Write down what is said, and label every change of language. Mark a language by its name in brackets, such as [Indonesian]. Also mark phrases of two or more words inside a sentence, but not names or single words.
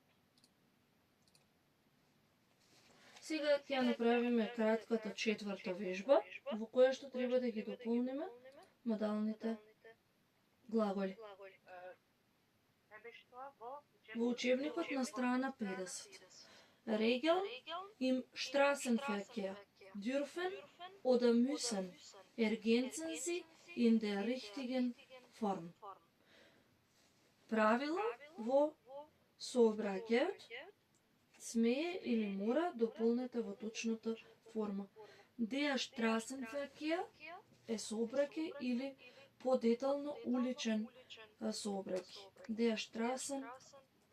[Macedonian] Сега ќе направиме кратката четврта вежба, во која што треба да ги дополниме модалните глаголи. Во учебникот на страна 50. [German] Regeln im Straßenverkehr dürfen oder müssen ergänzen sie in der richtigen Form. [Macedonian] Правила во сообраќајот смее или мора дополнете во точната форма. [German] Der Straßenverkehr [Macedonian] е сообраќај или подетално уличен сообраќај.